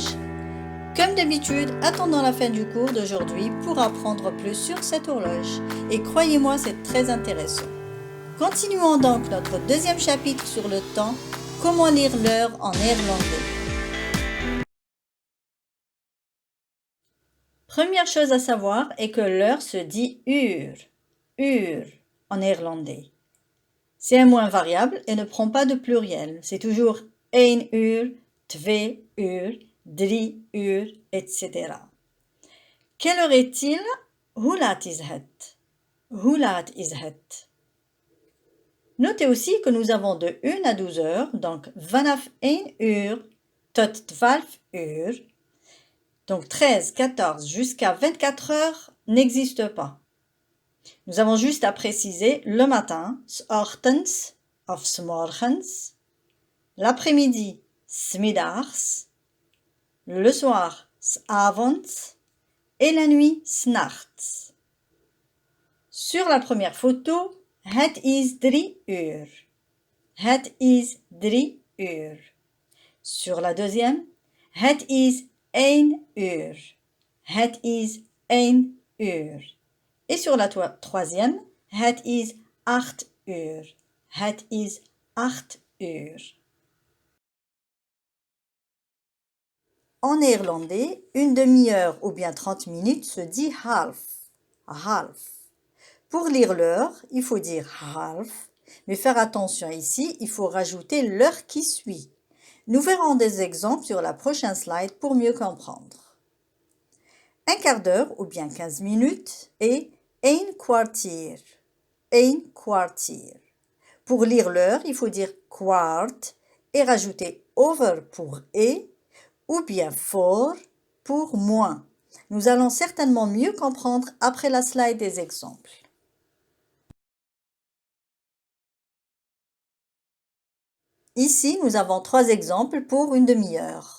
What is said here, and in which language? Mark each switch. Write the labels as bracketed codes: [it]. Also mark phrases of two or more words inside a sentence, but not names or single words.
[fr] Comme d'habitude, attendons la fin du cours d'aujourd'hui pour apprendre plus sur cette horloge. Et croyez-moi, c'est très intéressant. Continuons donc notre deuxième chapitre sur le temps, comment lire l'heure en néerlandais. Première chose à savoir est que l'heure se dit uur, uur en néerlandais. C'est un mot invariable et ne prend pas de pluriel. C'est toujours [nl] 1 uur, 2 uur, 3 uur, [fr] etc. Quelle heure est-il? [nl] Hoe laat is het? Hoe laat is het? [fr] Notez aussi que nous avons de 1 à 12 heures, donc [nl] vanaf 1 uur tot 12 uur. [fr] Donc 13, 14 jusqu'à 24 heures n'existe pas. Nous avons juste à préciser le matin, [nl] 's ochtends of 's morgens, [fr] l'après-midi, [nl] 's middags, [fr] le soir, [nl] 's avonds [fr] et la nuit, [nl] 's nachts. [fr] Sur la première photo, [nl] het is 3 uur. Het is 3 uur. [fr] Sur la deuxième, [nl] het is 1 uur. Het is 1 uur. [fr] Et sur la troisième, [nl] het is 8 uur. Het is 8 uur. [fr] En néerlandais, une demi-heure ou bien 30 minutes se dit half. [nl] Half. [fr] Pour lire l'heure, il faut dire half, mais faire attention ici, il faut rajouter l'heure qui suit. Nous verrons des exemples sur la prochaine slide pour mieux comprendre. Un quart d'heure ou bien 15 minutes et [nl] een kwartier. Een kwartier. [fr] Pour lire l'heure, il faut dire kwart et rajouter over pour et ou bien voor pour moins. Nous allons certainement mieux comprendre après la slide des exemples. Ici, nous avons 3 exemples pour une demi-heure.